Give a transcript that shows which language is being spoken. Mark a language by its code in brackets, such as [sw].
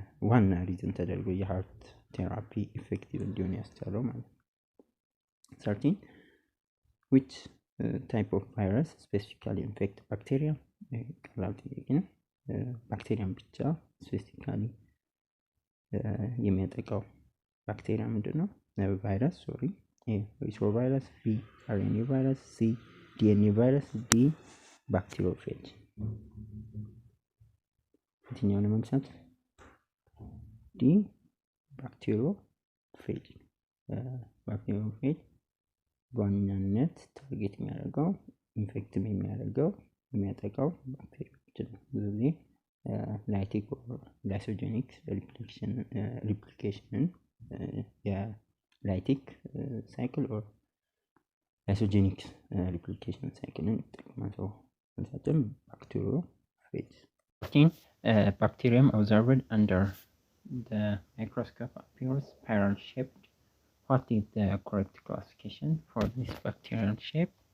[am] ዋና ሪዝን ተደርጎ የሃርት ቴራፒ ኢፌክቲቭ እንዲሆን ያስቻለው ማለት ነው። 13 [en] which type of virus specifically infect bacteria? [am] ቀላል ጥያቄ ነው። ባክቴሪያን ብቻ ስፔሲፊካሊ የሚያጠቃው ባክቴሪያ ምንድነው? [en] ቫይረስ A retrovirus, B RNA virus, C DNA virus, D bacteriophage። [am] የትኛው ነው መልሳት? ዲ ባክቴሪዮፌጅ። ባክቴሪዮፌጅ በዋናነት ታርጌት የሚያደርገው ኢንፌክቲቭ የሚያጠቃው ባክቴሪያዎችን ነው። ብዙ ጊዜ ላይቲክ ላይሶጀኒክ ሪፕሊኬሽንን የላይቲክ ሳይክል ኦር ላይሶጀኒክ ሪፕሊኬሽን ሳይክልን ይጠቀማል። መልሳችን ባክቴሪዮፌጅ። [en] Bacterium observed under the microscope appears spiral shaped. What is the correct classification for this bacterial shape?